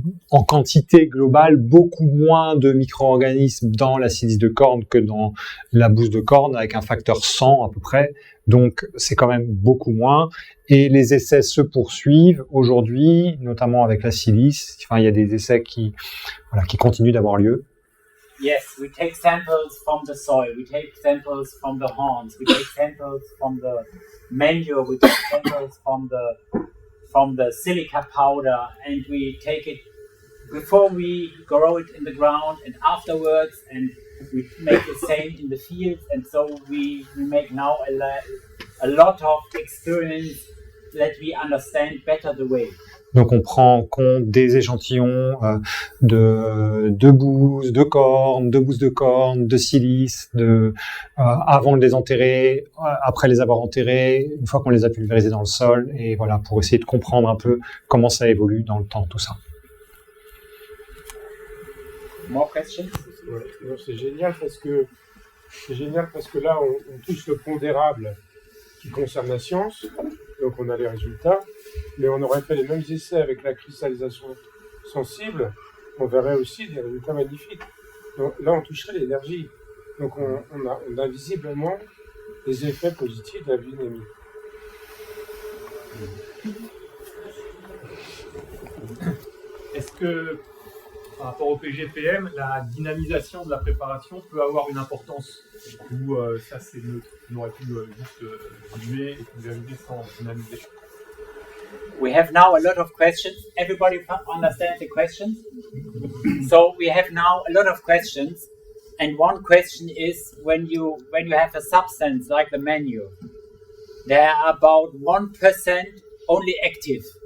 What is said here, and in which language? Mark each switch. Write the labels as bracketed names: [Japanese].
[French] en quantité globale beaucoup moins de micro-organismes dans la silice de corne que dans la bouse de corne, avec un facteur 100 à peu près, donc c'est quand même beaucoup moins, et les essais se poursuivent aujourd'hui, notamment avec la silice. Enfin, il y a des essais qui continuent d'avoir lieu. [English] Yes, we take samples from the soil, we take samples from the horns, we take samples from the manure, we take samples from the silica powder, and we take it before we grow it in the ground and afterwards, and we make the same in the fields, and so we make now a lot of experience that we understand better the way. [French] Donc on prend en compte des échantillons de bouse, de corne, de silice, avant de les enterrer, après les avoir enterrés, une fois qu'on les a pulvérisés dans le sol, et voilà, pour essayer de comprendre un peu comment ça évolue dans le temps, tout ça. [English] More questions? [French] Ouais, c'est génial parce que là on touche le pondérable qui concerne la science, donc on a les résultats, mais on aurait fait les mêmes essais avec la cristallisation sensible, on verrait aussi des résultats magnifiques. Donc là on toucherait l'énergie, donc on a visiblement des effets positifs de la biodynamie. Est-ce que par rapport au PGPM, la dynamisation de la préparation peut avoir une importance ou ça c'est neutre. On aurait pu juste diluer et dynamiser sans dynamiser. [English] We have now a lot of questions. Everybody understands the questions? So we have now a lot of questions. And one question is when you have a substance like the manure, there are about 1% only active.